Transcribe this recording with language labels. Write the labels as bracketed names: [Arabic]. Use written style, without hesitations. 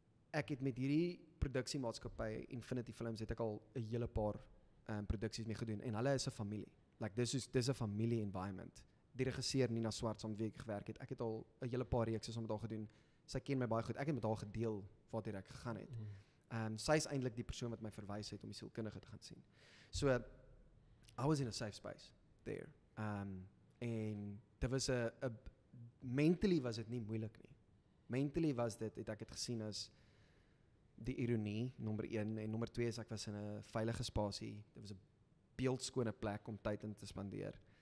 [Afrikaans] ek het met hierdie produksiemaatskappy Infinity Films het ek al 'n hele paar produksies mee gedoen en hulle is 'n familie. Like dis 'n familie environment. Die regisseur Nina Swart saam met wie ek gewerk het. Ek het al 'n hele paar reekse saam met haar gedoen. Sy ken my baie goed. Ek het met haar gedeel waartoe ek gegaan het. Sy is eintlik die persoon wat my verwys het om die sielkundige te gaan sien. [English] So I was in a safe space there. [Afrikaans] En dit was mentally was dit nie moeilik nie. Mentally was dit, het ek het gesien as die ironie, nommer 1, en nommer 2 is ek was in 'n veilige spasie. Dit was 'n beeldskone plek om tyd in te spandeer.